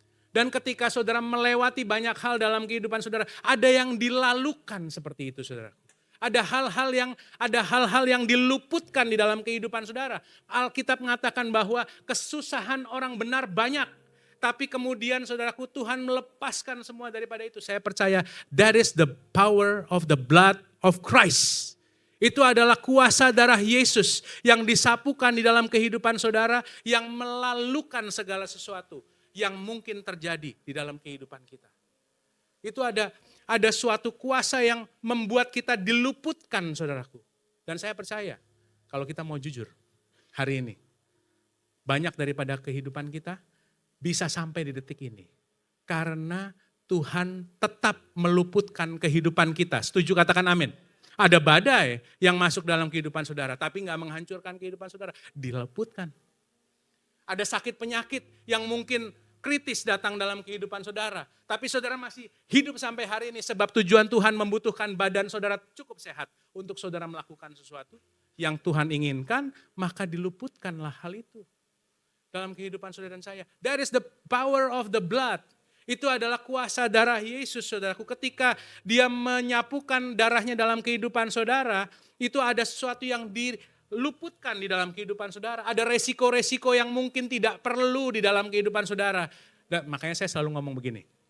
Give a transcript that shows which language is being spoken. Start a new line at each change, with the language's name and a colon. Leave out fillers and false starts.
Indonesian: Dan ketika saudara melewati banyak hal dalam kehidupan saudara, ada yang dilalukan seperti itu saudara. Ada hal-hal yang diluputkan di dalam kehidupan saudara. Alkitab mengatakan bahwa kesusahan orang benar banyak. Tapi kemudian saudaraku, Tuhan melepaskan semua daripada itu. Saya percaya
English: that is the power of the blood of Christ.
Indonesian: Itu adalah kuasa darah Yesus yang disapukan di dalam kehidupan saudara, yang melalukan segala sesuatu yang mungkin terjadi di dalam kehidupan kita. Itu ada suatu kuasa yang membuat kita diluputkan saudaraku. Dan saya percaya kalau kita mau jujur hari ini, banyak daripada kehidupan kita bisa sampai di detik ini. Karena Tuhan tetap meluputkan kehidupan kita. Setuju, katakan amin. Ada badai yang masuk dalam kehidupan saudara, tapi gak menghancurkan kehidupan saudara. Diluputkan. Ada sakit penyakit yang mungkin kritis datang dalam kehidupan saudara. Tapi saudara masih hidup sampai hari ini sebab tujuan Tuhan membutuhkan badan saudara cukup sehat untuk saudara melakukan sesuatu yang Tuhan inginkan, maka diluputkanlah hal itu dalam kehidupan saudara dan saya.
English: That is the power of the blood.
Indonesian: Itu adalah kuasa darah Yesus saudaraku. Ketika dia menyapukan darahnya dalam kehidupan saudara, itu ada sesuatu yang diluputkan di dalam kehidupan saudara. Ada resiko-resiko yang mungkin tidak perlu di dalam kehidupan saudara. Dan makanya saya selalu ngomong begini.